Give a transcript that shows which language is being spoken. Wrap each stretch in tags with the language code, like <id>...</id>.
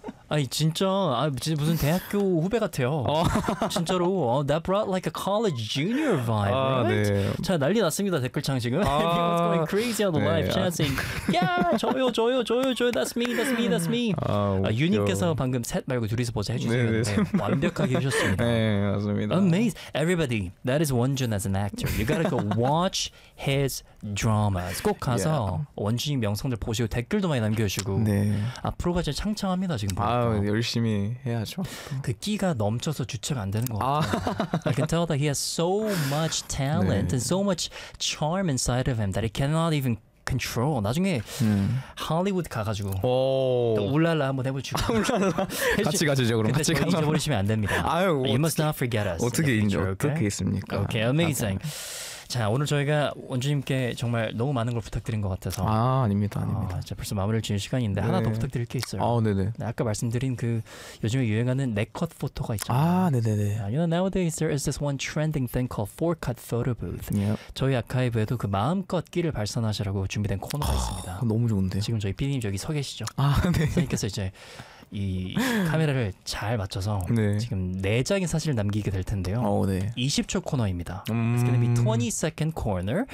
<ko>아니 진짜 아 진짜 무슨 대학교 후배 같아요. 진짜로</ko> <en>that brought like a college junior vibe, 아, right? 네.</en> <ko>자 난리 났습니다 댓글창 지금.</ko> <en>아, People going crazy on the 네, live chat saying, 아, yeah,</en> <ko>저요,</ko> <en>that's me, that's me, that's me.</en> <ko>아 유닛께서 방금 셋 말고 둘이서 보자 해주시는데 네, 네. 완벽하게 해주셨습니다. 네 맞습니다.</ko> <en>Amazing, everybody. That is Wonjun as an actor. You gotta go watch his dramas.</en> <ko>꼭 가서 yeah. 원준이 명성들 보시고 댓글도 많이 남겨주시고 네. 앞으로가 진짜 창창합니다 지금. 아 열심히 해야죠. 그 끼가 넘쳐서 주체가 안 되는 것 같아요.</ko> <en>I can tell that he has so much talent</en> <ko>네.</ko> <en>and so much charm inside of him that he cannot even control.</en> <ko>나중에 할리우드 가가지고 오. 또 울랄라 한번 해보시고 울랄라 같이 가시죠 그럼 같이 가서 저 잊어버리시면 안 됩니다. 아유,</ko> <en>you</en> <ko>어떻게,</ko> <en>must not forget us.</en> <ko>어떻게 인정 okay? 어떻게 했습니까?</ko> <en>Okay, amazing.</en> <ko>자 오늘 저희가 원주님께 정말 너무 많은 걸 부탁드린 것 같아서 아 아닙니다 아닙니다 자 벌써 마무리를 지은 시간인데 네. 하나 더 부탁드릴 게 있어요 아 네네 네, 아까 말씀드린 그 요즘에 유행하는 4컷 포토가 있잖아요 아 네네네</ko> <en>You know nowadays there is this one trending thing called 4컷 photo booth yep.</en> <ko>저희 아카이브에도 그 마음껏 끼를 발산하시라고 준비된 코너가 있습니다 너무 좋은데요 지금 저희 PD님 여기 서 계시죠 아 네 선생님께서 이제 이 카메라를 잘 맞춰서 네. 지금 네 장의 사진을 남기게 될 텐데요. 오, 네. 20초 코너입니다.</ko> <en>It's gonna be 20-second corner.</en>